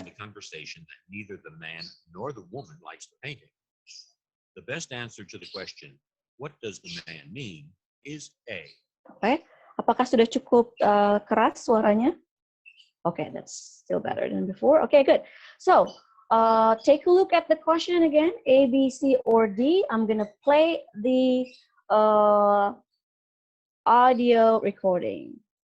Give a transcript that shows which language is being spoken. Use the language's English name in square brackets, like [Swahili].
[English] from the conversation that neither the man nor the woman likes the painting. The best answer to the question, what does the man mean, is A. [Indonesian] Oke, apakah sudah cukup keras suaranya? [English] Okay, that's still better than before. Okay, good. So, take a look at the question again, A, B, C, or D. I'm gonna play the audio recording.